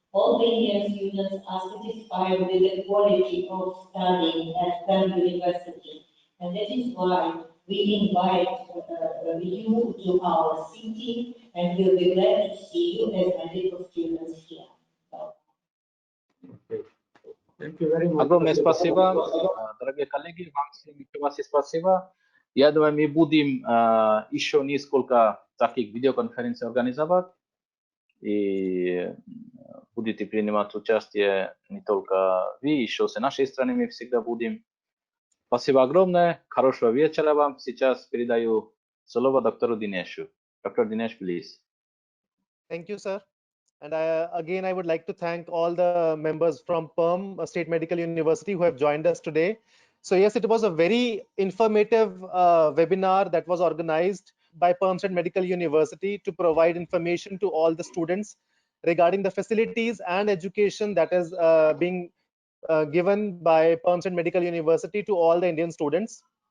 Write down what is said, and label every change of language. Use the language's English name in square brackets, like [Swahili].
[English] All the Indian students are satisfied with the quality of studying at Perm University, and that is why we invite you to our city, and we'll be glad to see you as medical students here. Okay. Thank you very much. [Russian] Огромное спасибо, дорогие коллеги, вам всем еще спасибо. Я думаю, мы будем еще несколько таких видеоконференций организовать, и будете принимать участие не только вы, еще с нашей страны мы всегда будем. Спасибо огромное, хорошего вечера вам. Сейчас передаю слово доктору Динешу. [English] Dr. Dinesh, please. Thank you, sir. And again, I would like to thank all the members from Perm State Medical University who have joined us today. So yes, it was a very informative webinar that was organized by Perm State Medical University to provide information to all the students regarding the facilities and education that is being given by Perm State Medical University to all the Indian students.